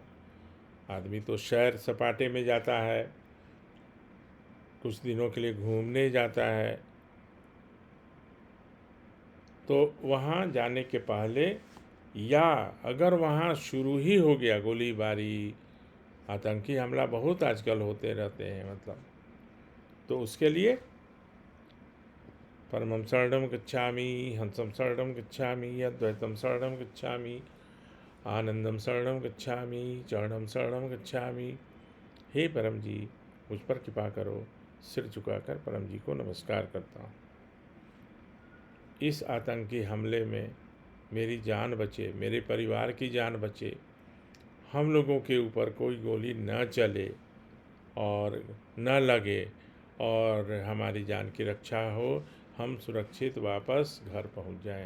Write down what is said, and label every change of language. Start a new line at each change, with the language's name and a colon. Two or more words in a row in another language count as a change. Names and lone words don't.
Hindi: आदमी तो सैर सपाटे में जाता है, कुछ दिनों के लिए घूमने जाता है। तो वहाँ जाने के पहले, या अगर वहाँ शुरू ही हो गया गोलीबारी, आतंकी हमला बहुत आजकल होते रहते हैं, मतलब, तो उसके लिए
Sanskrit: परमं शरणं गच्छामि, हंसं शरणं गच्छामि, अद्वैतं शरणं गच्छामि, आनंदम शरणं गच्छामि, चरणं शरणं गच्छामि।
Hindi: हे परम जी, मुझ पर कृपा करो। सिर झुकाकर परम जी को नमस्कार करता हूँ। इस आतंकी हमले में मेरी जान बचे, मेरे परिवार की जान बचे, हम लोगों के ऊपर कोई गोली न चले और न लगे, और हमारी जान की रक्षा हो, हम सुरक्षित वापस घर पहुंच जाएं।